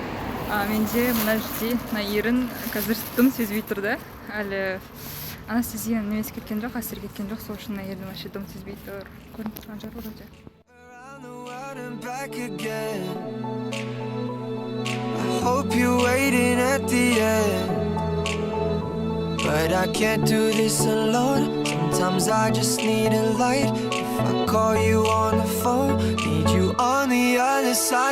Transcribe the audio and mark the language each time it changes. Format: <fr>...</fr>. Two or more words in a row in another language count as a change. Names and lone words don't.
<kk>Менде мына жерде мына ерін қазір дым сезбей тұрды. Әлі анестезия немесе кеткен жоқ, әсер кеткен жоқ. Сол үшін ерін вообще дым сезбей тұр. Көрініп тұрған жар вроде.</kk> <en>I hope you're waiting at the end, but I can't do this alone. Sometimes I just need a light. If I call you on the phone, need you on the other side.</en>